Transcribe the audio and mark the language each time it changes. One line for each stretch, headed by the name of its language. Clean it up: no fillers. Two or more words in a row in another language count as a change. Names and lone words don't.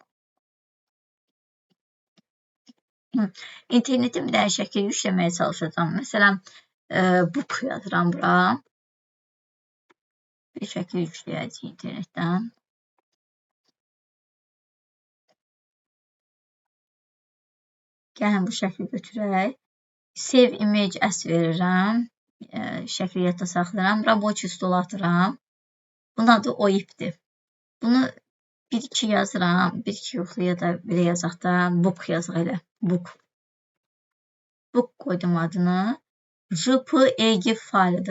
Azerbaijani: İnternetdən bir dənə şəkil yükləməyə çalışacağım. Məsələn, book yazıram bura. Bir şəkil yükləyəcək internetdən. Gəlin bu şəkli götürək.
English: Save image as
Azerbaijani: verirəm. Şəkli yadda saxlayıram. Rəboçi stola atıram. Bunun adı OIP-dir. Bunu 1-2 yazıram. 1-2 yoxlu ya da belə yazaq da book yazaq elə. Book. Book qoydum adını. JPEG faylıdır.